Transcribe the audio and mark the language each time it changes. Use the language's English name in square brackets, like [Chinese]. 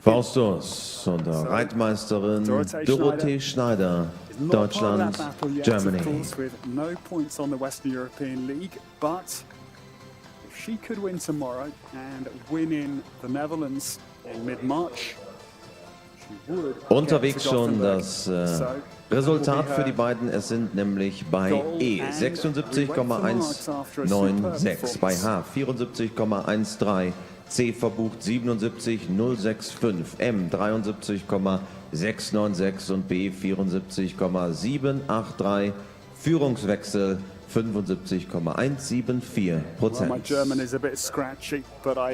[German] Faustus und Reitmeisterin Dorothea Schneider, Deutschland, Germany. [English] Of course, with no points on the Western European League, but if she could win tomorrow and win in the Netherlands in mid-March, she would [German] Unterwegs schon das Resultat für die beiden. Es sind nämlich bei E 76,196, bei H 74,13, C verbucht 77,065, M 73,696 und B 74,783. Führungswechsel 75,174%. [English] My German is a bit scratchy, but I